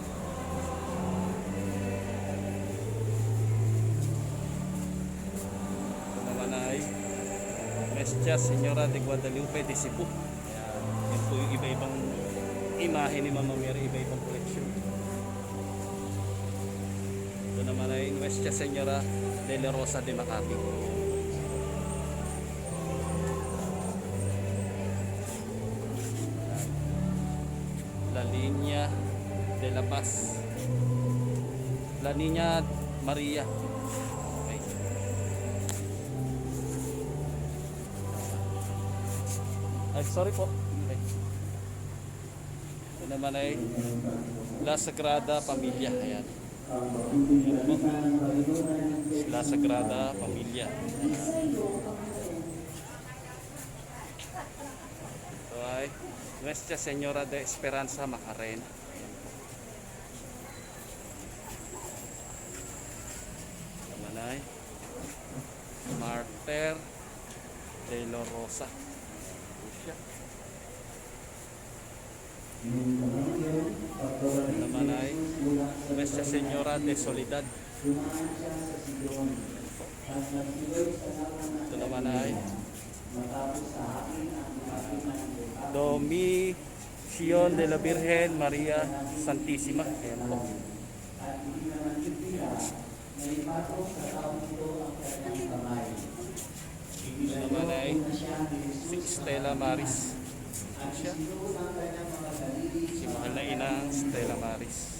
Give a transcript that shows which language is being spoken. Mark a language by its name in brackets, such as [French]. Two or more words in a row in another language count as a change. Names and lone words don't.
[Filipino] Ito naman ay Nuestra Señora de Guadalupe de Cebu. Ayan, yun po yung iba-ibang imahe ni Mama Mary, iba-ibang koleksyon. Ito naman ay Nuestra Señora de la Rosa de Macabí. La Línea de la Paz. La Niña Maria. Okay. Ay, sorry po. Okay. Ito naman ay La Sagrada Familia. Ayan. Ayan po. La Sagrada Familia. sa iyo ang Ito ay Nuestra Señora de Esperanza Macarena. Ayan po. Ito naman ay Martyr de la Rosa. Ito siya. Ito naman ay Nuestra Señora de Soledad. Ito naman ay Domición de la Virgen Maria Santissima. Ayan po. Ito naman ay si Stella Maris. Ito siya. Si Mahal na Inang Stella Maris.